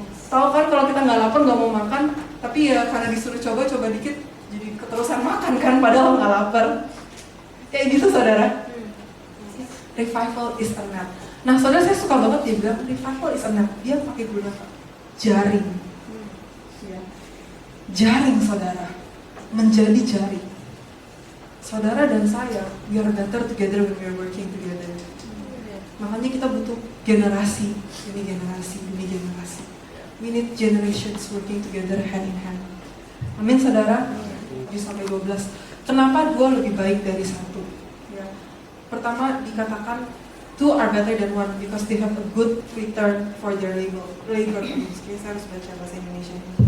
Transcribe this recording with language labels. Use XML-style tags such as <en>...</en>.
<id>Tahu kan kalau kita gak lapar gak mau makan, tapi ya karena disuruh coba dikit, jadi keterusan makan kan, padahal gak lapar. Kayak gitu saudara.</id> <en>Revival is a net.</en> <id>Nah saudara saya suka banget dia bilang</id> <en>revival is a net.</en> <id>Dia pakai guna jaring. Ya. Jaring saudara, menjadi jaring.</id> <en>Saudara dan saya, we are better together when we are working together.</en> <id>Makanya kita butuh generasi demi generasi.</id> <en>We need generations working together hand in hand.</en> <id>Amin saudara.</id> <en>7-12.</en> <id>Kenapa 2 lebih baik dari 1?</id> <en>Pertama dikatakan 2 are better than 1 because they have a good return for their labor.</en> <id>Oke, saya harus baca bahasa Indonesia.</id>